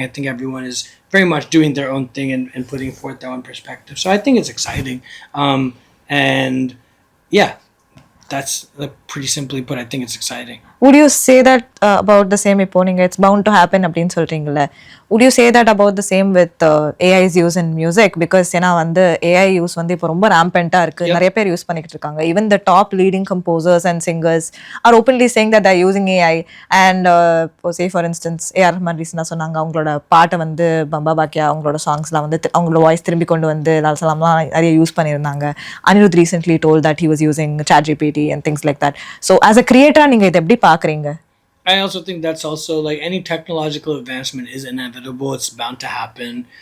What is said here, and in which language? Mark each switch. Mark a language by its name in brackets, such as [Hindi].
[English] I think everyone is very much doing their own thing and putting forth their own perspective. So I think it's exciting. And yeah, that's pretty simply put, I think it's exciting. Would you say that about the same [Tamil] இப்போ நீங்க [English] it's bound to happen [Tamil] அப்படின்னு சொல்றீங்கல்ல, [English] would you say that about the same with AI's use in music? [Tamil] Because ஏன்னா வந்து AI use வந்து இப்போ ரொம்ப rampant-ஆ இருக்கு, நிறைய பேர் யூஸ் பண்ணிட்டு இருக்காங்க. [English] Even the top leading composers and singers are openly saying that they're using AI. And say for instance Rahman recently [Tamil] சொன்னாங்க அவங்களோட பாட்டை வந்து பம்பா பாக்கியா அவங்களோட சாங்ஸ்லாம் வந்து அவங்களோட வாய்ஸ் திரும்பி கொண்டு வந்து லால் சலாம்லாம் நிறைய யூஸ் பண்ணியிருந்தாங்க. [English] Anirudh recently told that he was using ChatGPT and things like that. So as a creator [Tamil] நீங்க இதை எப்படி பாக்குறீங்க? [English] I also think that's also, like, any technological advancement is inevitable. It's bound to happen.